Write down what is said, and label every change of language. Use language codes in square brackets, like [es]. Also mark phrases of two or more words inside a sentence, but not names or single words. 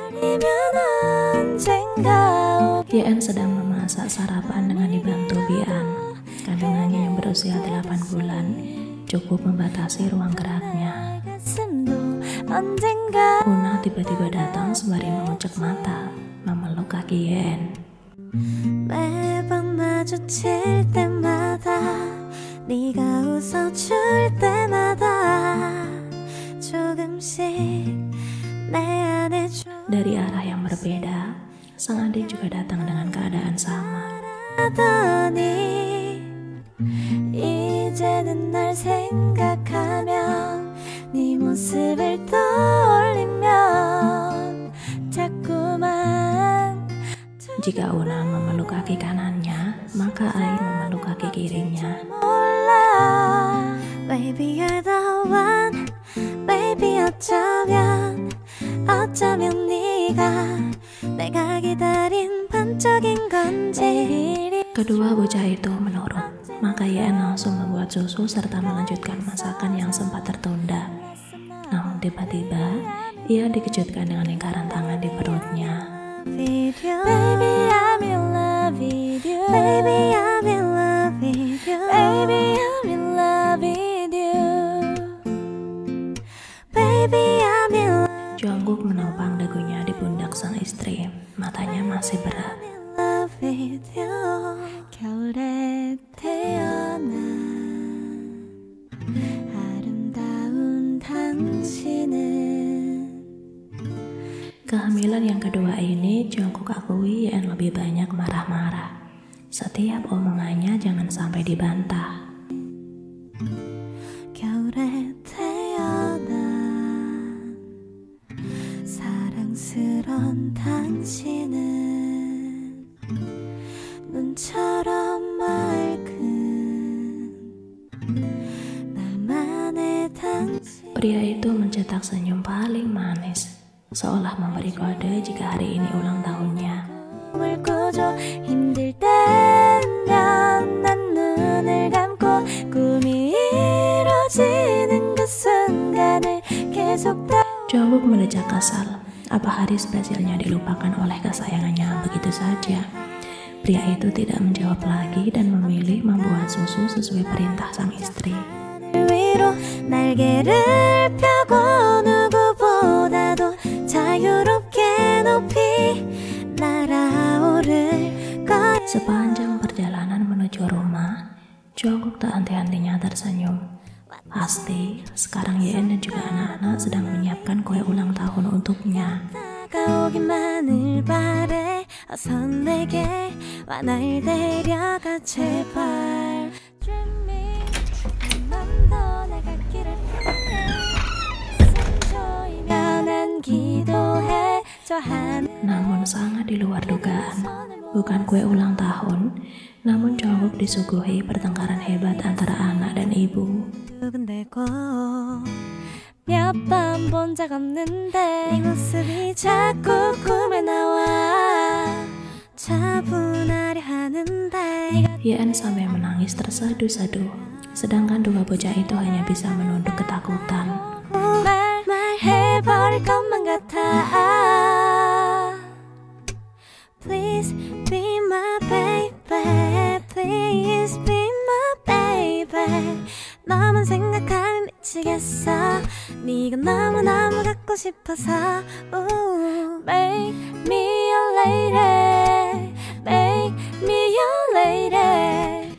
[id] Yeon sedang memasak sarapan dengan dibantu Bian. Kandungannya yang berusia 8 bulan cukup membatasi ruang geraknya. Una tiba-tiba datang sembari mengucek mata, memeluk kaki Yeon. [ko] 매번 마주칠 때마다 네가 웃어줄 때마다 조금씩 내 안에 [id] Dari arah yang berbeda, sang adik juga datang dengan keadaan sama. [ko] 조더니 이제는 날 생각하면 네 모습을 떠올리면 자꾸만 [id] Jika Una memeluk kaki kanannya, maka Ain memeluk kaki kirinya. [en] Baby you're the one, baby [ko] 어쩌면 네가 내가 기다린 반짝인 건지. [id] Kedua bocah itu menurut, maka Yeon langsung membuat susu serta melanjutkan masakan yang sempat tertunda. Namun tiba-tiba, ia dikejutkan dengan lingkaran tangan di perutnya. [en] Baby I'm in love with you, baby I'm in love with you, baby I'm in love with you, baby I'm in [id] Jungkook menopang dagunya di pundak sang istri, matanya masih berat. [en] love with you. [ko] 겨울에 태어난 아름다운 당신은. [id] Kehamilan yang kedua ini, Jungkook akui Yeon lebih banyak marah-marah. Setiap omongannya jangan sampai dibantah. [ko] 겨울에 태어난 사랑스런 당신은 눈처럼 맑은 나만의 당신. [id] Pria itu mencetak senyum paling manis, seolah memberi kode jika hari ini ulang tahunnya. [ko] 꿈을 꾸죠. 힘들 때면 난 눈을 감고 꿈이 이루어지는 그 순간을 계속 [id] Jungkook mendecak kesal. Apa hari spesialnya dilupakan oleh kesayangannya begitu saja? Pria itu tidak menjawab lagi dan memilih membuat susu sesuai perintah sang istri. [ko] 위로 날개를 펴고 누구보다도 자유롭게 높이 날아오를 거야. [id] Sepanjang perjalanan menuju rumah, Jungkook tak henti-hentinya tersenyum. Pasti sekarang Yeon dan juga anak-anak sedang menyiapkan kue ulang tahun untuknya. [ko] 다가오기만을 바래 어서 내게 와 날 데려가 제발. [en] Dream me [ko] 맘도 내 갈 길을 손 조이면 난 기도해 저 하늘. [id] Namun sangat di luar dugaan, bukan kue ulang tahun, namun Jungkook disuguhi pertengkaran hebat antara anak dan ibu. [ko] 두근대고 몇 번 본 적 없는데 네 모습이 자꾸 꿈에 나와 차분하려 하는데. [id] Yeon sampai menangis terseduh-seduh, sedangkan dua bocah itu hanya bisa menunduk ketakutan. [ko] 말해버릴 것만 같아. [en] Please be my baby, please be my baby. [ko] 너만 생각하면 미치겠어. 네가 너무너무 갖고 싶어서. [en] Ooh, make me your lady, make me your lady.